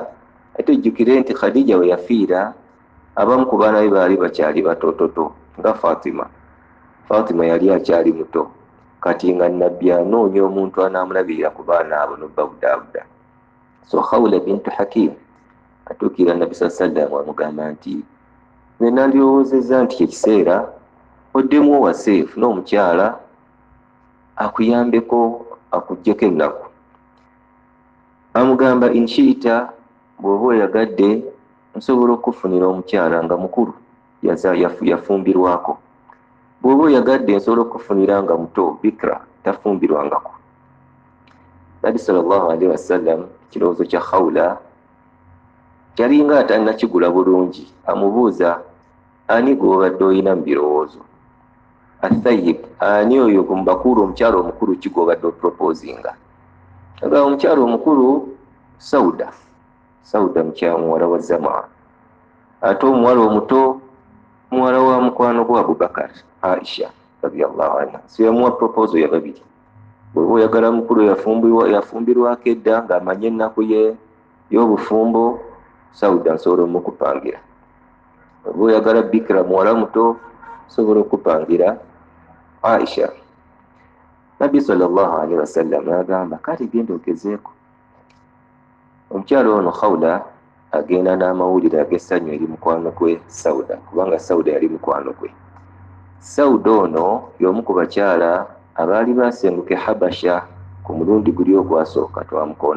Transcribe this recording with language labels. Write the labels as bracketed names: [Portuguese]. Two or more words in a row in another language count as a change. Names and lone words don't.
[Ganda] Ate ojjukire nti Khadija we yafiira, abamu ku baana be baali bakyali batototo nga Fatima. Fatima yali akyali muto, kati nga nabbi anoonya omuntu anaamulabirira ku baana abo n'obbabudaabuda. So Khawla bintu Hakim atuukira Nabbi [Arabic] صلى الله عليه وسلم [Ganda] amugamba nti, nze nandirowoozezza nti ekiseera oddemu owase, funa omukyala akuyambeko, akuggyeko ennaku. Amugamba, inshiita, bw'oba oyagadde nsobola okufunira omukyala nga mukulu yafumbirwako. Bw'oba oyagadde nsobola okufunira nga muto, bikra, tafumbirwangako. [Arabic] Nabbi صلى الله عليه وسلم, [Ganda] ekirowoozo kya Khawla kyalinga atannakigula bulungi. Amubuuza, ani gw'obadde oyina mu birowoozo? Athayib, ani oyo mu bakulu, omukyala omukulu ki gw'obadde opropoozinga? Agamba omukyala omukulu Sauda muwala wa Zam'a. Ate omuwala omuto muwala wa mukwano gwa Abubakar, Aisha [Arabic] رضي الله عنها. [Ganda] So yamuwa proposal ya babiri. Bw'oba oyagala mukulu yafumbirwako edda ng'amanye ennaku y'obufumbo, Sauda nsobola omukupangira. Bw'oba oyagala bikira muwala muto, nsobola okupangira Aisha. Nabbi [Arabic] صلى الله عليه وسلم [Ganda] agamba, kale genda ogezeeko. Omukyala ono Khawla agenda n'amawulire ag'essanyu eri mukwano gwe Sauda, kubanga Sauda yali mukwano gwe. Sauda ono y'omu ku bakyala abaali basenguke Habasha ku mulundi guli ogwasooka twamukoonako.